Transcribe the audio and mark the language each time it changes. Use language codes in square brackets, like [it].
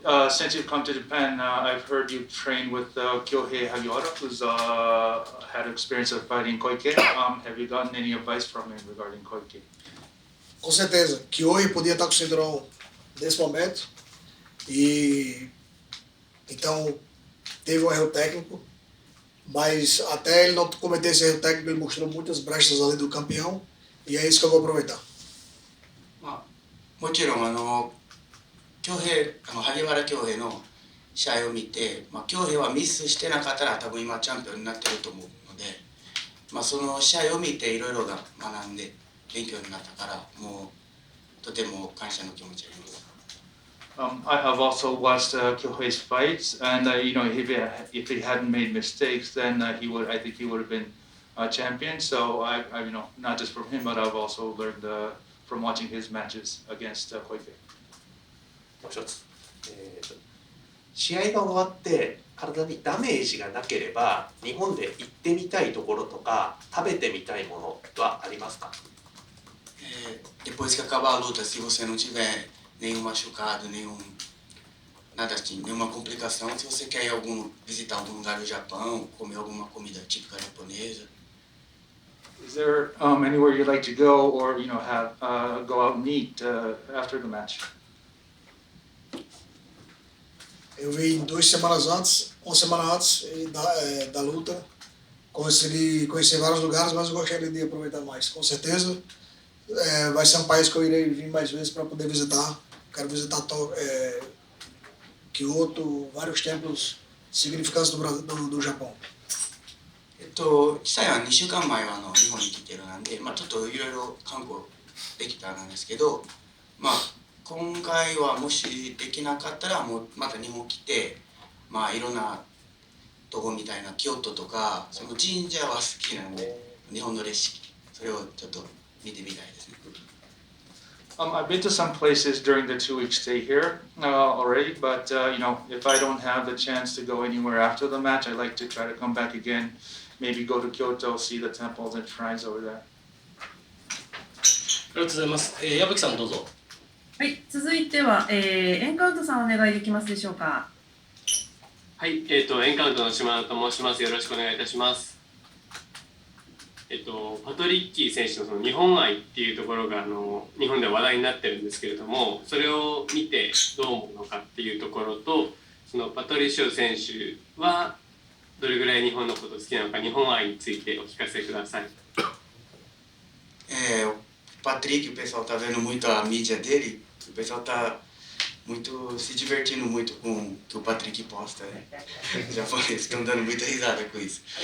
[en] Since you've come to Japan, I've heard you train with Kyohei Hagiwara, who's had experience of fighting Koike. Have you gotten any advice from him regarding Koike? [pt] Com certeza, Kyohei podia estar com o cinturão nesse momento, e então teve um erro técnico, mas até ele não cometer esse erro técnico, ele mostrou muitas brechas ali do campeão, e é isso que eu vou aproveitar. [ja] もちろん萩原恭平の試合を見て、恭平はミスしてなかったら多分今チャンピオンになってると思うので、その試合を見ていろいろ学んで勉強になったから、もうとても感謝の気持ちがあります。 [en] I have also watched Kyohei's fights, and if he hadn't made mistakes, then I think he would have been champion. So I not just from him, but I've also learned from watching his matches against Koike. [ja] もう一つ、試合が終わって体にダメージがなければ日本で行ってみたいところとか食べてみたいものはありますか？ [pt] Depois que acabar a luta, se você não tiver nenhum machucado, nenhum nada assim, nenhuma complicação. Se você quer ir visitar algum lugar do Japão, comer alguma comida típica japonesa. [en] Is there anywhere you'd like to go, or have go out and eat after the match? [pt] Eu vim 2 semanas antes, uma semana antes da luta. Conheci vários lugares, mas eu gostaria de aproveitar mais. Com certeza, vai ser um país que eu irei vir mais vezes para poder visitar. Quero visitar Kyoto, vários templos significantes do Japão. [ja] 実際は2週間前は日本に来てるなんで、ちょっといろいろ観光できたんですけど、今回はもしできなかったらもうまた日本来て、いろんなとこみたいな京都とかその神社は好きなんで、日本の歴史それをちょっと見てみたいですね。 [en] I've been to some places during the 2-week stay here already, but if I don't have the chance to go anywhere after the match, I'd like to try to come back again, maybe go to Kyoto, see the temples and shrines over there. [ja] ありがとうございます。矢吹さんどうぞ。はい、続いては、エンカウントさんお願いできますでしょうか。はい、エンカウントの島田と申します。よろしくお願いいたします。パトリッキー選手のその日本愛っていうところが日本では話題になってるんですけれども、それを見てどう思うのかっていうところと、そのパトリシオ選手はどれぐらい日本のこと好きなのか、日本愛についてお聞かせください。 [pt] O Patrick, o pessoal tá vendo muito a mídia dele, o pessoal tá se divertindo muito com o que o Patrick posta, né? Os japoneses estão dando muita risada com isso.